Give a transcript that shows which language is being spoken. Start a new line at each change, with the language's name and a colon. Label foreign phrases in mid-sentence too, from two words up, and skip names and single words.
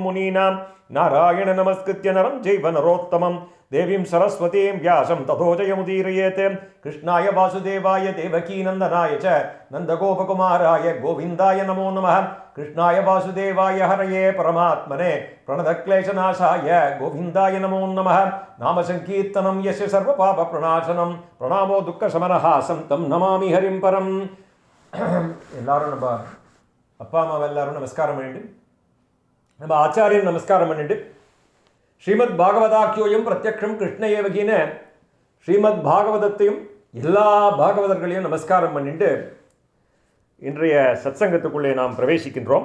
Sanskrit: मुनीनां नारायण नमस्कृत्य नरं चैव नरोत्तमं देवीं सरस्वतीं व्यासं ततो जयमुदीरयेत् कृष्णाय वासुदेवाय देवकीनन्दनाय च नन्दगोपकुमाराय गोविन्दाय नमो नमः कृष्णाय वासुदेवाय हरये परमात्मने प्रणतक्लेशनाशाय गोविन्दाय नमो नमः नामसङ्कीर्तनं यस्य सर्वपापप्रणाशनं प्रणामो दुःखशमनः तं नमामि हरिं परम्.
Tamil: எல்லாரும் நம்ம அப்பா அம்மாவை எல்லாரும் நமஸ்காரம் பண்ணிட்டு நம்ம ஆச்சாரியன் நமஸ்காரம் பண்ணிட்டு
Sanskrit: श्रीमद् भागवताख्योऽयम् प्रत्यक्षम् कृष्ण एव हि
Tamil: ஸ்ரீமத் பாகவதத்தையும் எல்லா பாகவதர்களையும் நமஸ்காரம் பண்ணிட்டு இன்றைய சத்சங்கத்துக்குள்ளே நாம் பிரவேசிக்கின்றோம்.